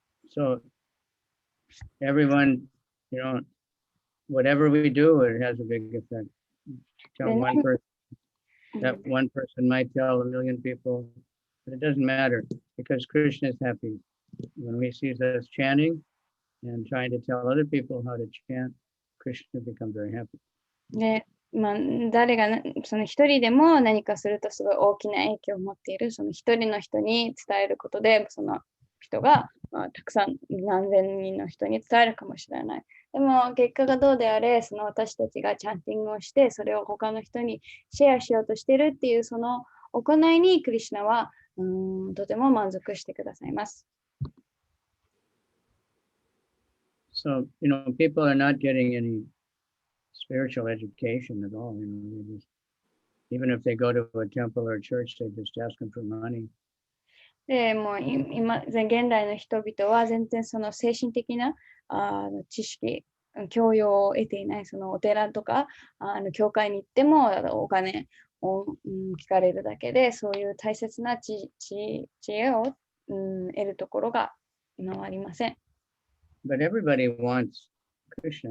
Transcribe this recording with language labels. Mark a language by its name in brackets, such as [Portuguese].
[English] So everyone, whatever we do, it has a big effect. Tell one person, that one person might tell 1 million people, but it doesn't matter because Krishna is happy. When he sees us chanting and trying to tell other people how to chant, Krishna becomes very happy. [Japanese] ね、まあ、誰がその一人でも何かするとすごい大きな影響を持っている、その一人の人に伝えることで、その人が、たくさん何千人の人に伝えるかもしれない。でも結果がどうであれ、その私たちがチャンティングをして、それを他の人にシェアしようとしているっていうその行いにクリシュナはとても満足してくださいます。 [English] So, people are not getting any spiritual education at all. They just, even if they go to a temple or a church, they just ask them for money. [Japanese] でもう今、現代の人々は全然その精神的な知識、教養を得ていない、そのお寺とか教会に行ってもお金を、聞かれるだけで、そういう大切な知恵を、得るところが今はありません。 [English] But everybody wants Krishna.